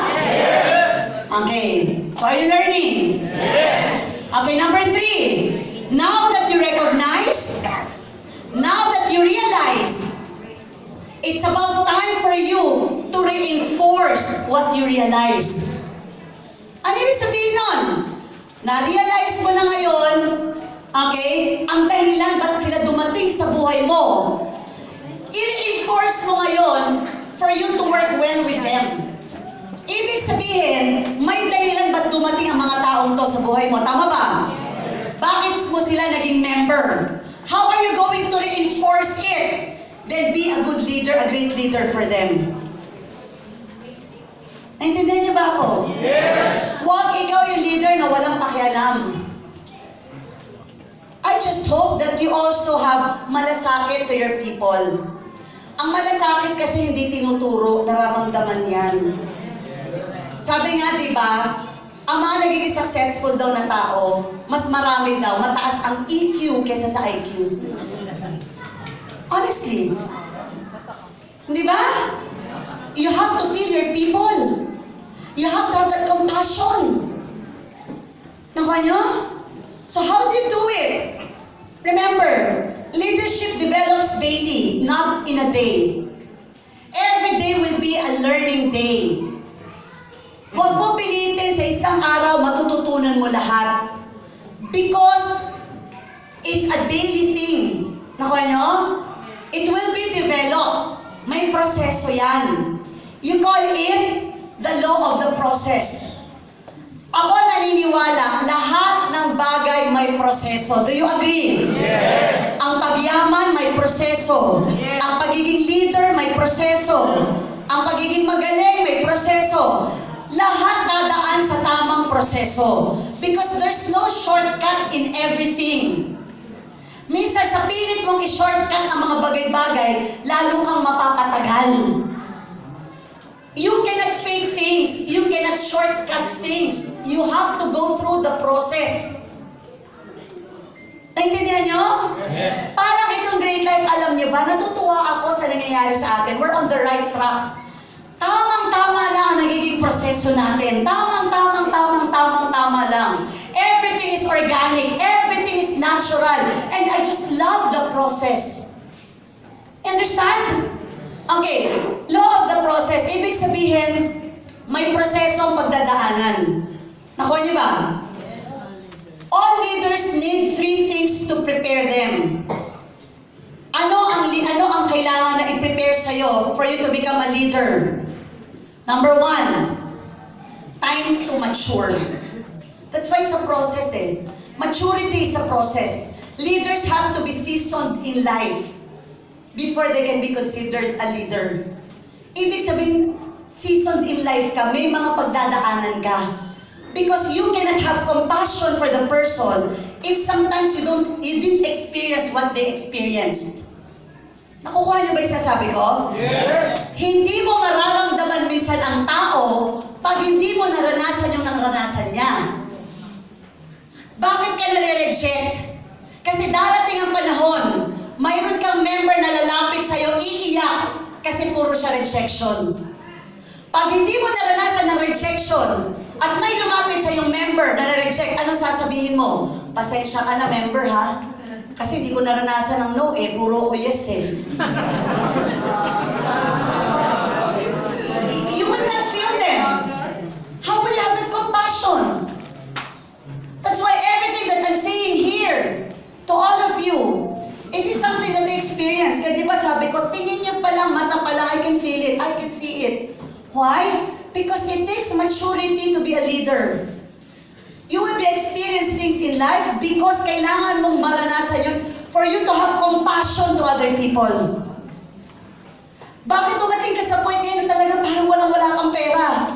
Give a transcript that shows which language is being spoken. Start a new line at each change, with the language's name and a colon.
English: Yes. Okay. So are you learning? Yes. Okay, number 3. Now that you recognize, now that you realize, it's about time for you to reinforce what you realized.
Filipino: Ano ibig sabihin nun? Na-realize mo na ngayon, okay, ang dahilan ba't sila dumating sa buhay mo. I-reinforce mo ngayon
English: for you to work well with them.
Filipino: Ibig sabihin, may dahilan ba't dumating ang mga taong to sa buhay mo. Tama ba? Bakit mo sila naging member?
English: How are you going to reinforce it? Then be a good leader, a great leader for them.
Filipino: Naintindihan niyo ba ako? Yes! Huwag ikaw yung leader na walang pakialam.
English: I just hope that you also have malasakit to your people.
Filipino: Ang malasakit kasi hindi tinuturo, nararamdaman yan. Sabi nga, di ba, ang mga nagiging successful daw na tao, mas marami daw, mataas ang EQ kesa sa IQ. Honestly. Di ba?
English: You have to feel your people. You have to have that compassion.
Filipino: Nakuha nyo?
English: So how do you do it? Remember, leadership develops daily, not in a day. Every day will be a learning day.
Filipino: Huwag mo pilitin sa isang araw matututunan mo lahat.
English: Because it's a daily thing.
Filipino: Nakuha nyo?
English: It will be developed.
Filipino: May proseso yan.
English: You call it the law of the process.
Filipino: Ako naniniwala, lahat ng bagay may proseso.
English: Do you agree? Yes.
Filipino: Ang pagyaman may proseso.
English: Yes.
Filipino: Ang pagiging leader may proseso. Ang pagiging magaling may proseso. Lahat dadaan sa tamang proseso.
English: Because there's no shortcut in everything.
Filipino: Minsan sa pilit mong i-shortcut ang mga bagay-bagay, lalo kang mapapatagal.
English: You cannot fake things. You cannot shortcut things. You have to go through the process.
Filipino: Naintindihan nyo? Yes. Parang itong Great Life, alam nyo ba, natutuwa ako sa nangyayari sa atin.
English: We're on the right track.
Filipino: Tamang-tama lang ang nagiging proseso natin. Tamang-tama lang.
English: Everything is organic. Everything is natural. And I just love the process. Understand? Okay, law of the process.
Filipino: Ibig sabihin, may proseso ang pagdadaanan. Nakuha niyo ba?
English: All leaders need 3 things to prepare them.
Filipino: Ano ang kailangan na i-prepare sa'yo
English: for you to become a leader? Number 1, time to mature. That's why it's a process eh. Maturity is a process. Leaders have to be seasoned in life before they can be considered a leader.
Filipino: Ibig sabihin, seasoned in life ka, may mga pagdadaanan ka.
English: Because you cannot have compassion for the person if sometimes you didn't experience what they experienced.
Filipino: Nakukuha niyo ba yung sasabi ko? Yes! Hindi mo mararamdaman minsan ang tao pag hindi mo naranasan yung naranasan niya. Bakit ka nare-reject? Kasi darating ang panahon, mayroon kang member na lalapit sa'yo, iiyak, kasi puro siya rejection. Pag hindi mo naranasan ng rejection, at may lumapit sa yung member na na-reject, ano sasabihin mo? Pasensya ka na, member, ha? Kasi hindi ko naranasan ng no, eh. Puro ko yes, eh.
English: You will not feel them. How will you have that compassion? That's why everything that I'm saying here, to all of you, it is something that I experience.
Filipino: Kaya di ba sabi ko, tingin niyo pa lang, mata pa lang,
English: I can feel it, I can see it. Why? Because it takes maturity to be a leader. You will be experiencing things in life because
Filipino: kailangan mong maranasan yun
English: for you to have compassion to other people.
Filipino: Bakit dumating ka sa point ngayon na talaga parang walang-wala kang pera?